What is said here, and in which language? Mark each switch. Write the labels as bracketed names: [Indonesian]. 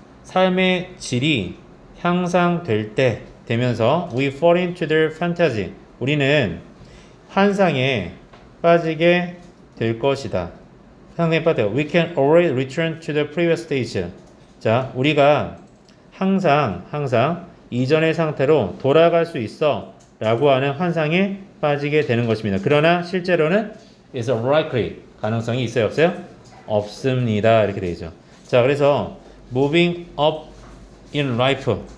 [Korean] 삶의 질이 향상될 때 되면서 [English] we fall into their fantasy. [Korean] 우리는 환상에 빠지게 될 것이다. 상당히 빠져요. [English] We can always return to the previous stage. [Korean] 자, 우리가 항상 이전의 상태로 돌아갈 수 있어 라고 하는 환상에 빠지게 되는 것입니다. 그러나 실제로는 [English] is unlikely. [Korean] 가능성이 있어요? 없어요? 없습니다. 이렇게 되죠. 자, 그래서 [English] moving up in life.